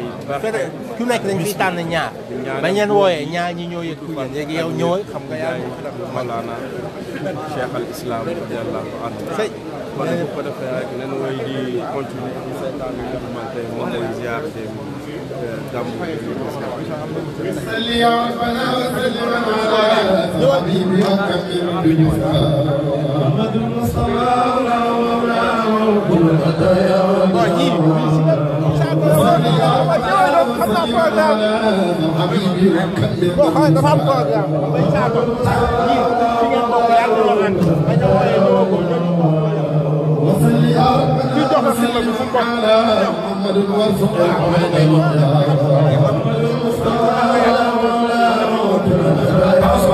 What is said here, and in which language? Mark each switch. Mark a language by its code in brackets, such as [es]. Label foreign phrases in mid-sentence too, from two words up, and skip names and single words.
[wo] ku nekk dañ fiy tànn ñaar bañ leen wooyee ñaar ñi ñoo yëg ku yéen léegi yow ñëwal xam nga yàlla Maolana Cheikh al Islam [ar] رضي الله عنه [wo] kon bu ko defee rek nañu woy di continuer di seetaan li nga xamante ne moom mooy ziar dem gàmmu [ar] صل يا ربنا وسلم على حبيبي وكبر بجوفا محمد المصطفى مولاه وكل خطايا حبيبي وصل يا ربنا وسلم على محمد وارزق العباد محمد المصطفى مولاه وكل خطايا